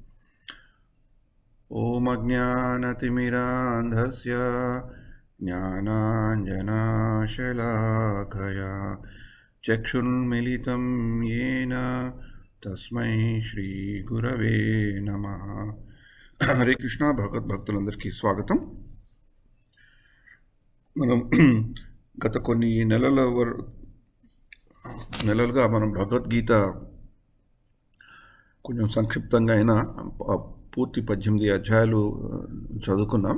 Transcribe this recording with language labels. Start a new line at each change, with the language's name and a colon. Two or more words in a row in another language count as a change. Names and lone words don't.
Sanskrit: ॐ अज्ञानतिमिरान्धस्य ज्ञानाञ्जनशलाकया चक्षुन्मीलितं येन तस्मै श्री गुरवे नमः.
Telugu: హరే కృష్ణ భక్తులందరికీ స్వాగతం. మనం గత కొన్ని నెలలుగా మనం భగవద్గీత కొంచెం సంక్షిప్తంగా అయినా పూర్తి 18 అధ్యాయాలు చదువుకున్నాం.